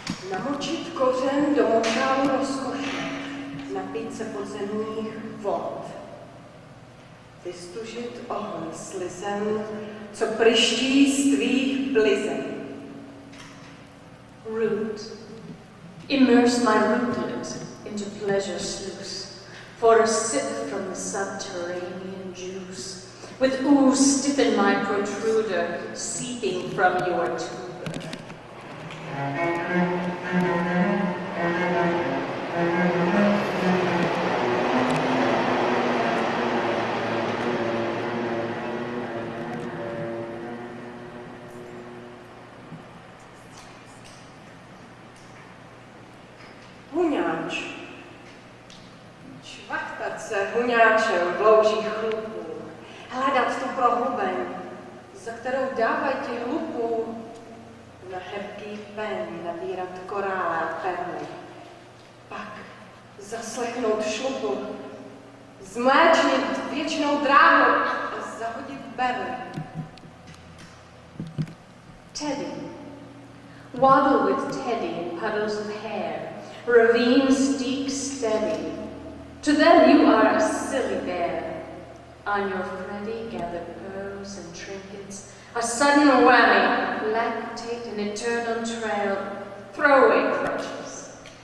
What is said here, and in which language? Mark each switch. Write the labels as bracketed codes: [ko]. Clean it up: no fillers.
[cs] Namočit kořen do močálu rozkoše. Napít se podzemních vod. Vystužit oheň slizem, co pryští z tvých blizen. [en] Root. Immerse my rootlet into pleasure sluice, for a sip from the subterranean juice, with ooze stiffen my protruder, seeping from your tuber. [cs] huňáč. Čvachtat se huňáčem v loužích chlupů, hledat tu prohlubeň, za kterou dávají ti hlupů, na hebký pen nabírat korále a perly, pak zaslechnout šlupu, zmléčnit věčnou dráhu a zahodit berly. [en] Teddy. Waddle with Teddy in puddles of hair, ravines steep steady. To them you are a silly bear. On your Freddy gather pearls and trinkets, a sudden whammy, lactate an eternal trail, throwaway crutches.